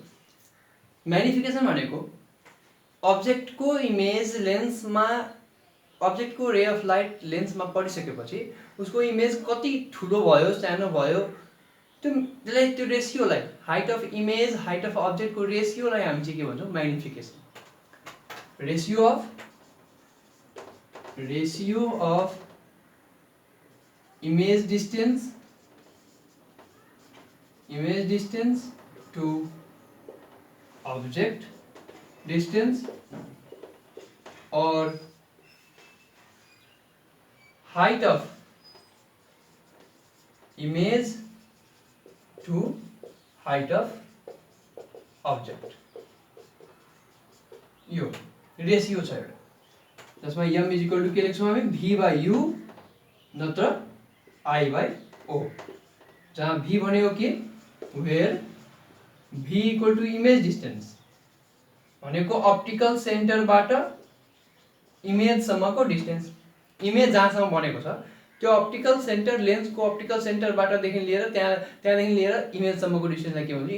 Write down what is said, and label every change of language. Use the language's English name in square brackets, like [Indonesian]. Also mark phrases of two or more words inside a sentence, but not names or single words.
[Nepali] म्याग्निफिकेसन भनेको अब्जेक्टको इमेज लेन्समा, अब्जेक्टको [English] ray of light [Nepali] लेन्समा परिसकेपछि उसको इमेज कति ठुलो भयो सानो भयो, त्यसलाई त्यो रेसियोलाई, [English] height of image height of object [Nepali] रेसियोलाई हामी चाहिँ के भन्छौँ? [English] magnification. Ratio of image distance to object distance [Hindi] और [English] height of image to height of object, [Nepali] यो रेशियो छ एउटा, जसमा m [English] equal to [Nepali] के लेख्छौँ हामी? v बाई u नत्र i बाई o, जहाँ v भनेको के? [English] where v equal to image distance [Nepali] भनेको [English] optical center [Nepali] इमेजसम्मको डिस्टेंस, इमेज जहाँसम्म बनेको छ त्यो [English] optical center, [Nepali] लेन्सको [English] optical center [Nepali] लिएर त्यहाँदेखि लिएर इमेजसम्मको डिस्टेन्सलाई के भन्छ?